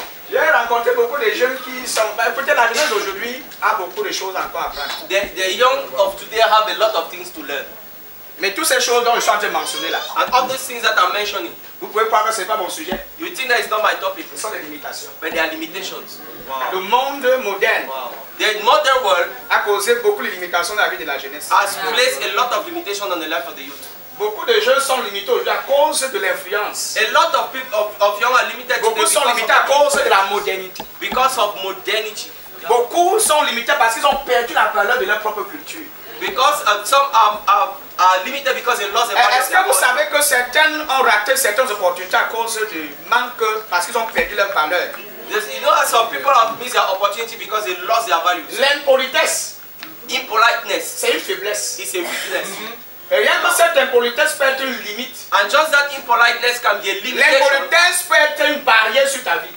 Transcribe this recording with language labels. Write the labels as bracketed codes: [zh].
[fr] J'ai rencontré beaucoup de jeunes qui sont. Peut-être la jeunesse d'aujourd'hui a beaucoup de choses encore à apprendre. [en] The young of today have a lot of things to learn. [fr] Mais toutes ces choses dont je suis en train de mentionner là, [en] And all these things that I'm mentioning, [fr] vous pouvez croire que ce n'est pas mon sujet. [en] you think that is not my topic, [fr] Ce sont des limitations. [en] but there are limitations. [fr] Le monde moderne [en] Wow. The modern world [fr] a causé beaucoup de limitations dans la vie de la jeunesse. [en] has placed a lot of limitations on the life of the youth. [fr] Beaucoup de jeunes sont limités aujourd'hui à cause de l'influence. [en] A lot of people of young are limited today [fr] Beaucoup sont limités à cause de la modernité. [en] because of modernity. [fr] Beaucoup sont limités parce qu'ils ont perdu la valeur de leur propre culture. [en] Because some are limited because they lost the value [fr] Est-ce [en] of their [fr] que vous [en] culture. [fr] savez que certains ont raté certaines opportunités à cause du manque, parce qu'ils ont perdu leur valeur? [en] You know that some people have missed their opportunity because they lost their values. [fr] L'impolitesse, [en] Impoliteness [fr] c'est une faiblesse. [en] is a weakness. [fr] Et rien que cette impolitesse peut être une limite. [en] And just that impoliteness can be a limitation. [fr] L'impolitesse peut être une barrière sur ta vie.